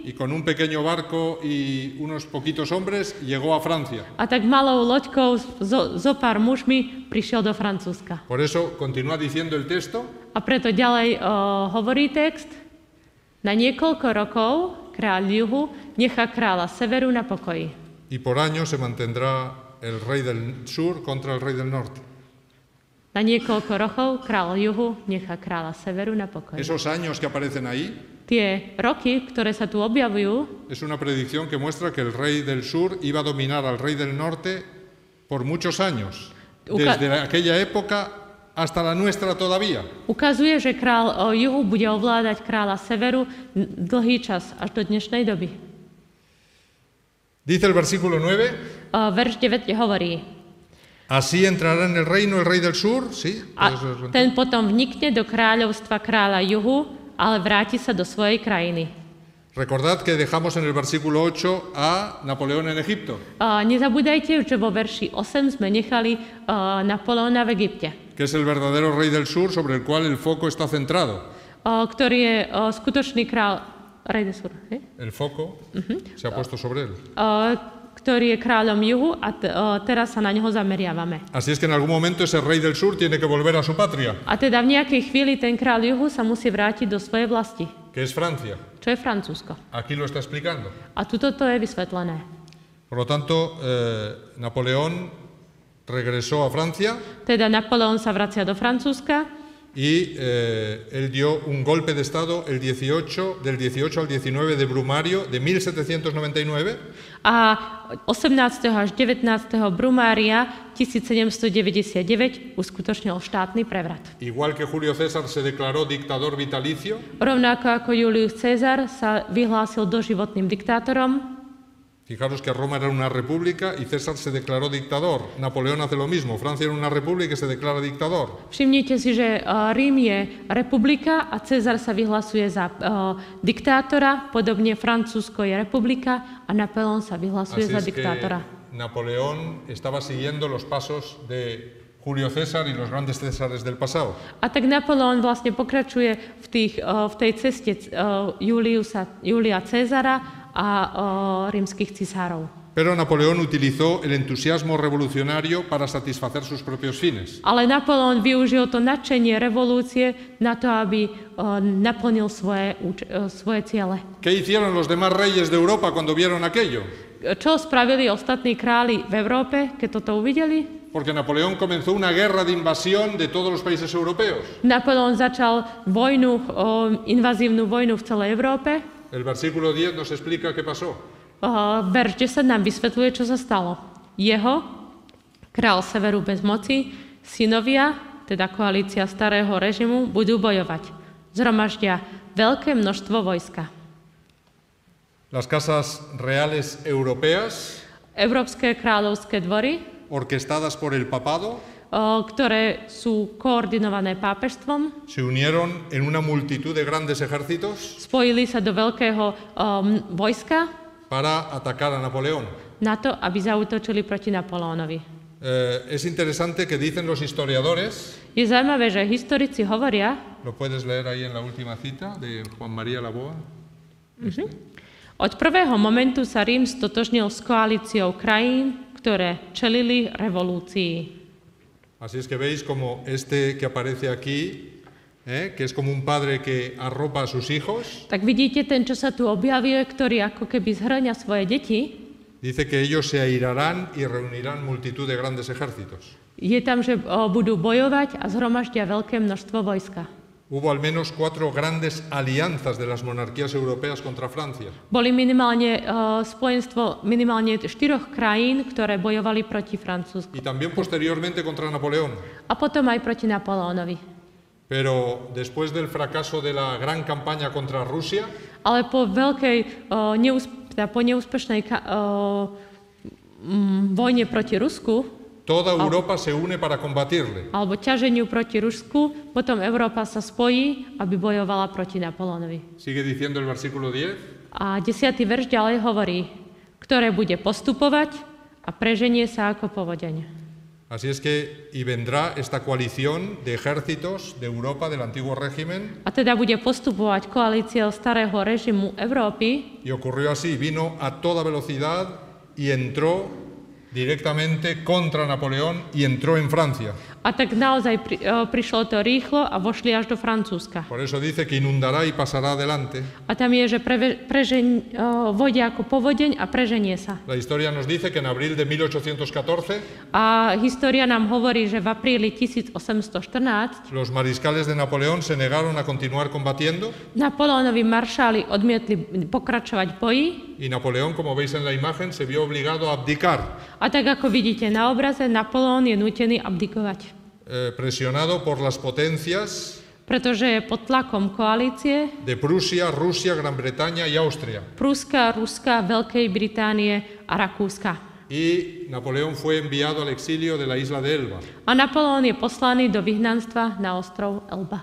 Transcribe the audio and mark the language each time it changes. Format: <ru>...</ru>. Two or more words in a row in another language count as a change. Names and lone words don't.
<es>y con un pequeño barco y unos poquitos hombres llegó a Francia.</es> <sk>a tak malou loďkou zo pár mužmi prišiel do Francúzska.</sk> <es>Por eso continúa diciendo el texto,</es> <sk>A preto ďalej hovorí text: na niekoľko rokov kráľ juhu nechá kráľa severu na pokoji.</sk> <es>y por año se mantendrá el rey del sur contra el rey del norte.</es> <sk>Na niekoľko rokov kráľ juhu nechá kráľa severu na pokoji.</sk> <es>Esos años que aparecen ahí</es> <sk>Tie roky, ktoré sa tu objavujú,</sk> <es>es una predicción que muestra que el rey del sur iba a dominar al rey del norte por muchos años, desde aquella época hasta la nuestra todavía.</es> <sk>ukazuje, že kráľ juhu bude ovládať kráľa severu dlhý čas, až do dnešnej doby.</sk> <es>Dice el versículo 9,</es> <sk>Verš 9 hovorí:</sk> <es>así entrará en el reino el rey del sur, ¿sí?</es> <sk>a ten potom vnikne do kráľovstva kráľa juhu, ale vráti sa do svojej krajiny.</sk> <es>Recordad que dejamos en el versículo 8 a Napoleón en Egipto,</es> <sk>Nezabúdajte, že vo verši 8 sme nechali Napoleona v Egypte,</sk> <es>que es el verdadero rey del sur sobre el cual el foco está centrado.</es> <sk>ktorý je skutočný kráľ,</sk> <es>El foco se ha puesto sobre él.</es> <sk>ktorý je kráľom juhu a teraz sa na neho zameriavame.</sk> <es>Así es que en algún momento ese rey del sur tiene que volver a su patria,</es> <sk>A teda v nejakej chvíli ten kráľ juhu sa musí vrátiť do svojej vlasti,</sk> <es>que es Francia.</es> <sk>čo je Francúzsko.</sk> <es>Aquí lo está explicando.</es> <sk>A tuto to je vysvetlené.</sk> <es>Por lo tanto, Napoleón regresó a Francia</es> <sk>Teda Napoleon sa vracia do Francúzska</sk> <es>y él dio un golpe de Estado del 18 al 19 de Brumario de 1799</es> <sk>a 18. až 19. brumária 1799 uskutočnil štátny prevrat.</sk> <es>Igual que Julio César se declaró dictador vitalicio,</es> <sk>Rovnako ako Julius Cezar sa vyhlásil doživotným diktátorom.</sk> <es>fijaros que Roma era una república y César se declaró dictador. Napoleón hace lo mismo. Francia era una república y se declara dictador.</es> <sk>Všimnite si, že Rím je republika a Cezar sa vyhlasuje za diktátora, podobne Francúzsko je republika a Napoleon sa vyhlasuje</sk> <es>Así</es> <sk>za</sk> <es>es que</es> <sk>diktátora.</sk> <es>Napoleón estaba siguiendo los pasos de Julio César y los grandes Césares del pasado.</es> <sk>A tak Napoleon vlastne pokračuje v tej ceste Julia Cezara a rímskych cisárov.</sk> <es>Pero Napoleón utilizó el entusiasmo revolucionario para satisfacer sus propios fines.</es> <sk>Ale Napoleon využil to nadšenie revolúcie na to, aby naplnil svoje ciele.</sk> <es>¿Qué hicieron los demás reyes de Europa cuando vieron aquello?</es> <sk>Čo spravili ostatní králi v Európe, keď toto uvideli?</sk> <es>Porque Napoleón comenzó una guerra de invasión de todos los países europeos.</es> <sk>Napoleon začal invazívnu vojnu v celej Európe.</sk> <es>El versículo 10 nos explica qué pasó.</es> <sk>Verš 10 nám vysvetľuje, čo sa stalo. Jeho, král severu bez moci, synovia, teda koalícia starého režimu, budú bojovať. Zhromaždia veľké množstvo vojska.</sk> <es>Las casas reales europeas,</es> <sk>Európske kráľovské dvory,</sk> <es>orquestadas por el papado,</es> <sk>ktoré sú koordinované pápežstvom,</sk> <es>se unieron en una multitud de grandes ejércitos</es> <sk>spojili sa do veľkého vojska</sk> <es>para atacar a Napoleón.</es> <sk>na to, aby zaútočili proti Napoleónovi.</sk> <es>Es interesante que dicen los historiadores,</es> <sk>Je zaujímavé, že historici hovoria,</sk> <es>lo puedes leer ahí en la última cita de Juan María Laboa,</es> <sk>od prvého momentu sa Rím stotožnil s koalíciou krajín, ktoré čelili revolúcii.</sk> <es>así es que veis como este que aparece aquí, que es como un padre que arropa a sus hijos,</es> <sk>Tak vidíte ten, čo sa tu objavuje, ktorý ako keby zhrňa svoje deti.</sk> <es>dice que ellos se airarán y reunirán multitud de grandes ejércitos.</es> <sk>Je tam, že budú bojovať a zhromaždia veľké množstvo vojska.</sk> <es>Hubo al menos 4 grandes alianzas de las monarquías europeas contra Francia.</es> <sk>Boli minimálne spojenstvo minimálne 4 krajín, ktoré bojovali proti Francúzsku.</sk> <es>Y también posteriormente contra Napoleón.</es> <sk>A potom aj proti Napoleónovi.</sk> <es>Pero después del fracaso de la gran campaña contra Rusia,</es> <sk>Ale po veľkej, po neúspešnej vojne proti Rusku,</sk> <es>toda Europa se une para combatirle.</es> <sk>alebo ťaženiu proti Rusku, potom Európa sa spojí, aby bojovala proti Napoleónovi.</sk> <es>Sigue diciendo el versículo 10.</es> <sk>A 10. verš ďalej hovorí, ktoré bude postupovať a preženie sa ako povodeň.</sk> <es>Así es que, y vendrá esta coalición de ejércitos de Europa del antiguo régimen,</es> <sk>A teda bude postupovať koalíciou starého režimu Európy.</sk> <es>y ocurrió así, vino a toda velocidad y entró directamente contra Napoleón y entró en Francia.</es> <sk>A tak naozaj prišlo to rýchlo a vošli až do Francúzska.</sk> <es>Por eso dice que inundará y pasará adelante.</es> <sk>A tam je, že vojde ako povodeň a preženie sa.</sk> <es>La historia nos dice que en abril de 1814</es> <sk>A história nám hovorí, že v apríli 1814</sk> <es>los mariscales de Napoleón se negaron a continuar combatiendo</es> <sk>Napoleónovi maršáli odmietli pokračovať v boji.</sk> <es>y Napoleón, como veis en la imagen, se vio obligado a abdicar,</es> <sk>A tak ako vidíte na obraze, Napoleón je nútený abdikovať.</sk> <es>presionado por las potencias</es> <sk>Pretože je pod tlakom koalície</sk> <es>de Prusia, Rusia, Gran Bretaña y Austria.</es> <sk>Prúska, Ruska, Veľkej Británie a Rakúska.</sk> <es>Y Napoleón fue enviado al exilio de la isla de Elba.</es> <sk>A Napoleón je poslaný do vyhnanstva na ostrov Elba.</sk>